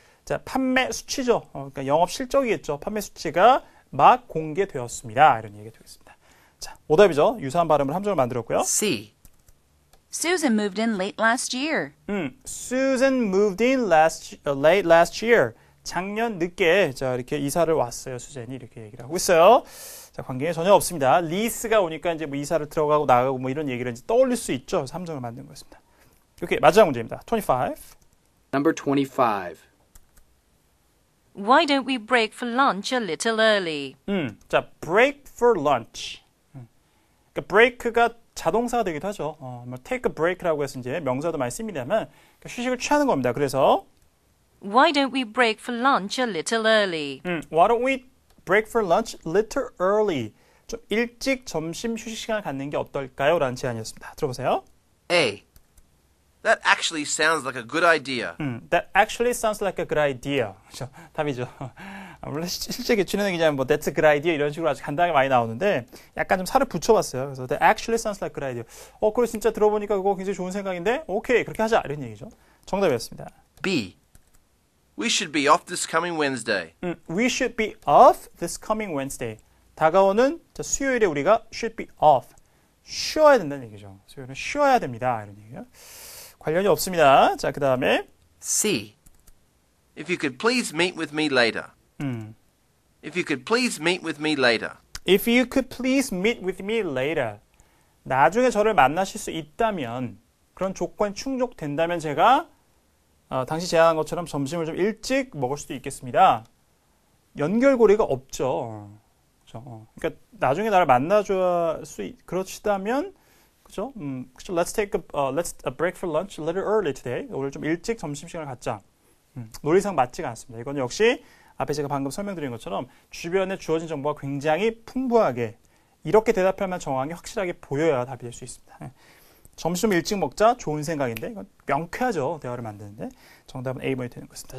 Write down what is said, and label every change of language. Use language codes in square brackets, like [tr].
[ko] 자, 판매 수치죠. 그러니까 영업 실적이겠죠. 판매 수치가 막 공개되었습니다. 이런 얘기가 되겠습니다. 자, 오답이죠. 유사한 발음을 함정을 만들었고요. [en] C. Susan moved in late last year. Susan moved in late last year. [ko] 작년 늦게 자 이렇게 이사를 왔어요. 수젠이 이렇게 얘기를 하고 있어요. 자, 관계에 전혀 없습니다. 리스가 오니까 이제 뭐 이사를 들어가고 나가고 뭐 이런 얘기를 이제 떠올릴 수 있죠. 3점을 만든 거였습니다. 이렇게 마지막 문제입니다. 25. [en] Number 25. Why don't we break for lunch a little early? 자, break for lunch. [ko] 그러니까 break가 자동사가 되기도 하죠. 뭐 take a break라고 해서 이제 명사도 많이 씁니다만 그러니까 휴식을 취하는 겁니다. 그래서 [en] Why don't we break for lunch a little early? Why don't we break for lunch a little early? [ko] 좀 일찍 점심 휴식 시간을 갖는 게 어떨까요? 라는 제안이었습니다. 들어보세요. [en] A. That actually sounds like a good idea. That actually sounds like a good idea. [ko] 그렇죠? 답이죠. 물론 실제 개취는 그냥 뭐 [en] that's a good idea [ko] 이런 식으로 아주 간단하게 많이 나오는데 약간 좀 살을 붙여봤어요. [en] 그래서 that actually sounds like a good idea. [ko] 그래 진짜 들어보니까 그거 굉장히 좋은 생각인데 오케이 그렇게 하자 이런 얘기죠. 정답이었습니다. [en] B. We should be off this coming Wednesday. We should be off this coming Wednesday. [ko] 다가오는 수요일에 우리가 [en] should be off. [ko] 쉬어야 된다는 얘기죠. 수요일은 쉬어야 됩니다. 이런 얘기요. 관련이 없습니다. 자, 그 다음에 [en] C. If you could please meet with me later. If you could please meet with me later. If you could please meet with me later. [ko] 나중에 저를 만나실 수 있다면 그런 조건이 충족된다면 제가 당시 제안한 것처럼 점심을 좀 일찍 먹을 수도 있겠습니다. 연결고리가 없죠. 그렇죠? 그러니까 나중에 나를 만나줄 수 그러시다면 그죠? 그죠? [en] Let's take a break for lunch a little early today. [ko] 오늘 좀 일찍 점심시간을 갖자. 논리상 맞지가 않습니다. 이건 역시 앞에 제가 방금 설명드린 것처럼 주변에 주어진 정보가 굉장히 풍부하게 이렇게 대답할 만한 정황이 확실하게 보여야 답이 될 수 있습니다. 점심 좀 일찍 먹자 좋은 생각인데 이건 명쾌하죠. 대화를 만드는데 정답은 A번이 되는 것입니다.